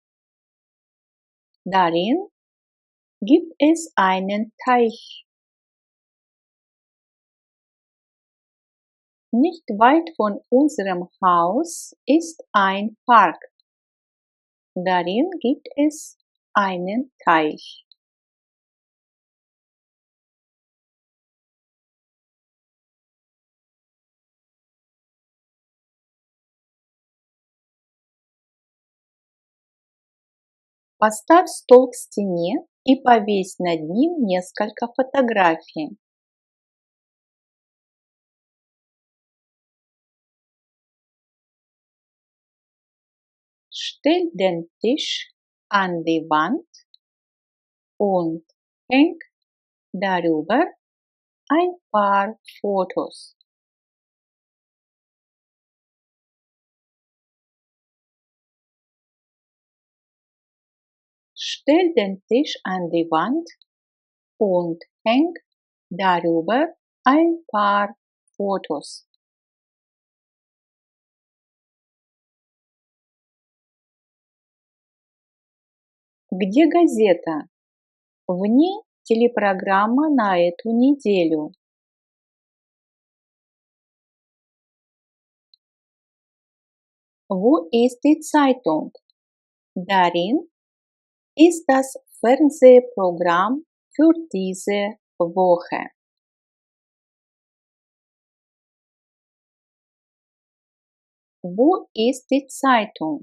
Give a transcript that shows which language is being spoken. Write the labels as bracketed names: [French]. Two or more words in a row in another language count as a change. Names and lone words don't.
[German] Darin gibt es einen Teich. Nicht weit von unserem Haus ist ein Park. Darin gibt es einen Teich. [Russian] Поставь стол к стене и повесь над ним несколько фотографий. [German] Stell den Tisch an die Wand und häng darüber ein paar Fotos. Stell den Tisch an die Wand und häng darüber ein paar Fotos. [Russian] Где газета? В ней телепрограмма на эту неделю. [German] Wo ist die Zeitung? Darin ist das Fernsehprogramm für diese Woche. Wo ist die Zeitung?